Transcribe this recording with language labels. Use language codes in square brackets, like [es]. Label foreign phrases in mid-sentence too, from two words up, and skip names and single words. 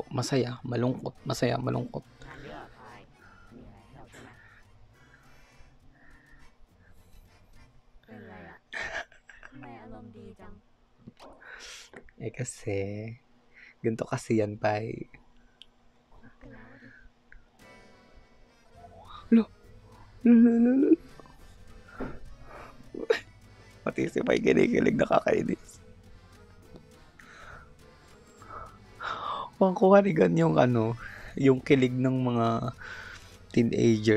[tl] Masaya, malungkot, masaya, malungkot. [th] งานเยอะอะพายมีอะไรให้เราช่วยไหมเป็นไรอะทำไมอารมณ์ดีจัง [tl] Eh kasi, ganito kasi yan, Pai. [th] คบกันแล้วดิ [tl] Pati si Pai kinikilig, nakakainis. Pangkuha ni Gan yung yung kilig ng mga teenager.